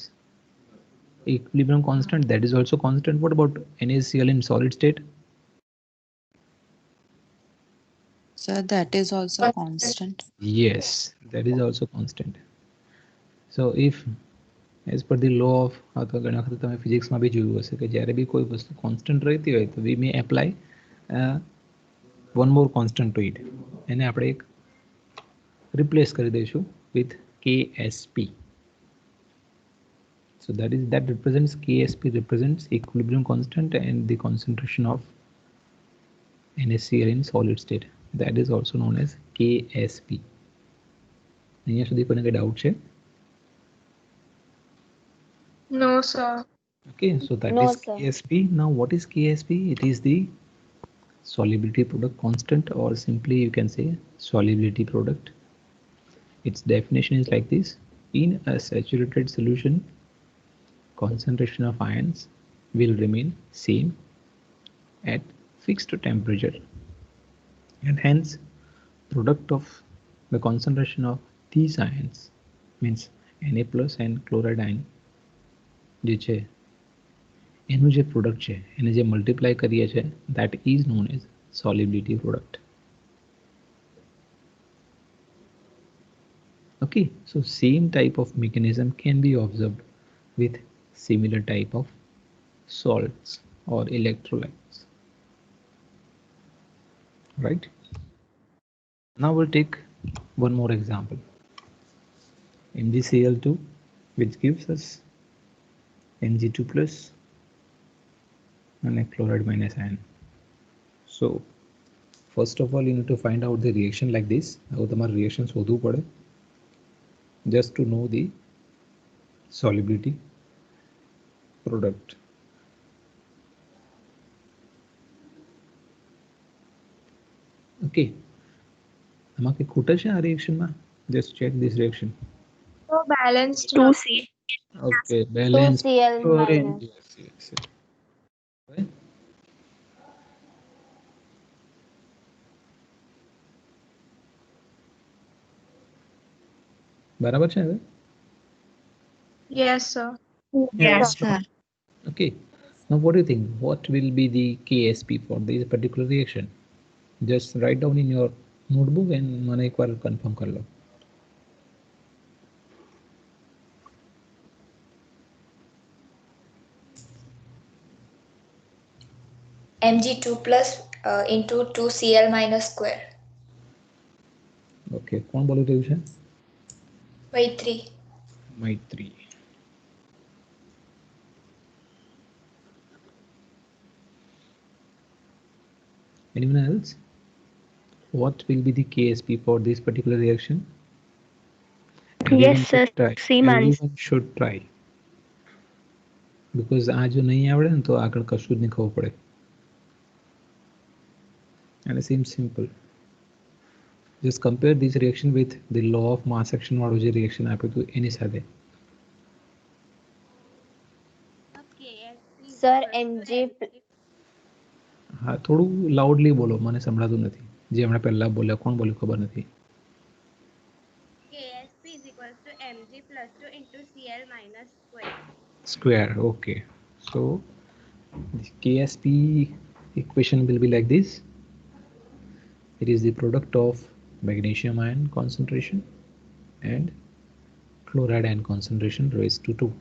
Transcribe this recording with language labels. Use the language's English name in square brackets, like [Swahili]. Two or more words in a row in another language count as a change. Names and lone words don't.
[English] Equilibrium constant, that is also constant. What about NaCl in solid state? Sir, that is also constant. Yes, that is also constant. So if as per the law of [Gujarati] અથવા ઘણા વખત તમે ફિઝિક્સમાં બી જોયું હશે કે જ્યારે બી કોઈ વસ્તુ કોન્સ્ટન્ટ રહેતી હોય તો [English] we may apply one more constant to it, [Gujarati] એને આપણે એક રિપ્લેસ કરી દઈશું વિથ KSP. [English] So that represents KSP represents equilibrium constant and the concentration of NaCl in solid state, that is also known as KSP. [Gujarati] અહીંયા સુધી કોઈને કઈ ડાઉટ છે? [English] No, sir. Okay, so that No, is sir. KSP. Now what is KSP? It is the solubility product constant, or simply you can say solubility product. Its definition is like this: in a saturated solution, concentration of ions will remain same at fixed temperature, and hence product of the concentration of these ions means Na plus and chloride ion જે છે એનું જે પ્રોડક્ટ છે એને જે મલ્ટીપ્લાય કરીએ છે that is known as solubility product. Okay, so same type of mechanism can be observed with similar type of salts or electrolytes, right? Now we'll take one more example, MgCl2, which gives us Mg2 plus and a chloride minus ion. So first of all you need to find out the reaction like this. [Gujarati] હવે તમારે reaction શોધવું પડે [English] just to know the solubility product. [Gujarati] Okay, આમાં કઈ ખૂટે છે આ રિએક્શનમાં? [English] just check this reaction. So balanced. 2C. Okay, balance. 2Cl Chlorine. minus. Yes. Right? [Gujarati] બરાબર છે હવે? [English] Yes, sir. Yes, sir. Okay, now what do you think? What will be the KSP for this particular reaction? Just write down in your notebook and [Gujarati] મને એકવાર confirm કરી લો. [English] Mg2 plus into 2Cl minus square [Gujarati] Okay, કોણ બોલી રહ્યું છે? [English] by 3. મૈત્રી. Anyone else? What will be the KSP for this particular reaction? Yes, sir. Try. Same answer. Everyone should try. Because [Gujarati] આ જો નહીં આવડે ને તો આગળ કશું જ નહીં ખબર પડે. [English] And it seems simple. Just compare this reaction with the law of mass action [Gujarati] વાળું જે reaction આપ્યું હતું એની સાથે. [English] Sir, Mg [Gujarati] હા, થોડું લાઉડલી બોલો, મને સંભળાતું નથી. જે હમણાં પહેલા બોલ્યા, કોણ બોલ્યું ખબર નથી. [English] KSP is equals to Mg plus 2 into Cl minus square. Square, okay. So the KSP equation will be like this. It is the product of magnesium ion concentration and chloride ion concentration raised to 2.